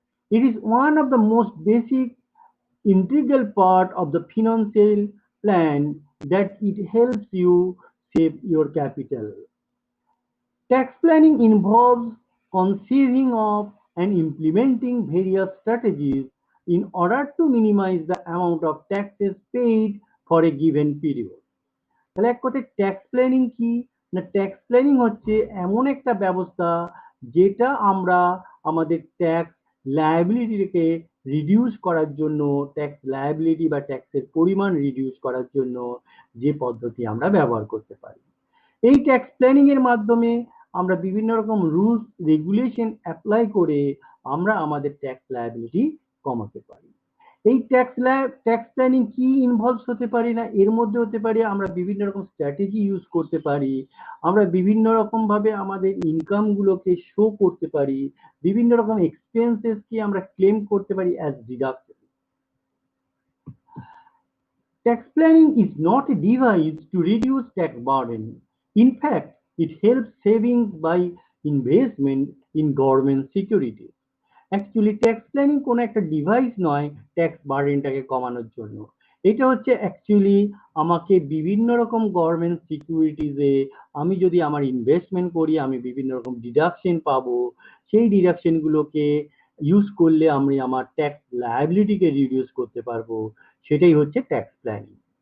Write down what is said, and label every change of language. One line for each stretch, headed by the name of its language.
English: It is one of the most basic integral part of the financial plan that it helps you save your capital. Tax planning involves conceiving of and implementing various strategies in order to minimize the amount of taxes paid for a given period.
Bangla: তাহলে এক কথায় tax planning কি? না, tax planning হচ্ছে এমন একটা ব্যবস্থা যেটা আমরা আমাদের ট্যাক্স লায়াবিলিটিকে রিডিউস করার জন্য, ট্যাক্স লায়াবিলিটি বা ট্যাক্সের পরিমাণ রিডিউস করার জন্য যে পদ্ধতি আমরা ব্যবহার করতে পারি। এই ট্যাক্স প্ল্যানিং এর মাধ্যমে আমরা বিভিন্ন রকম রুলস রেগুলেশন অ্যাপ্লাই করে আমরা আমাদের ট্যাক্স লায়াবিলিটি কমাতে পারি। এই ট্যাক্স প্ল্যানিং কি ইনভলভস হতে পারি? না, এর মধ্যে হতে পারে আমরা বিভিন্ন রকম স্ট্র্যাটেজি ইউজ করতে পারি, আমরা বিভিন্ন রকম ভাবে আমাদের ইনকাম গুলোকে শো করতে পারি, বিভিন্ন রকম এক্সপেন্সেস কি আমরা ক্লেম করতে পারি as deduction.
English: Tax planning is not a device to reduce tax burden. In fact, it helps savings by investment in government securities.
Bangla: Actually tax planning কোনো একটা ডিভাইস নয় ট্যাক্স বার্ডেনটাকে কমানোর জন্য। এটা হচ্ছে অ্যাকচুয়ালি আমাকে বিভিন্ন রকম গভর্নমেন্ট সিকিউরিটিজে আমি যদি আমার ইনভেস্টমেন্ট করি আমি বিভিন্ন রকম ডিডাকশন পাবো, সেই ডিডাকশনগুলোকে ইউজ করলে আমি আমার ট্যাক্স লায়াবিলিটিকে রিডিউস করতে পারবো, সেটাই হচ্ছে ট্যাক্স প্ল্যানিং।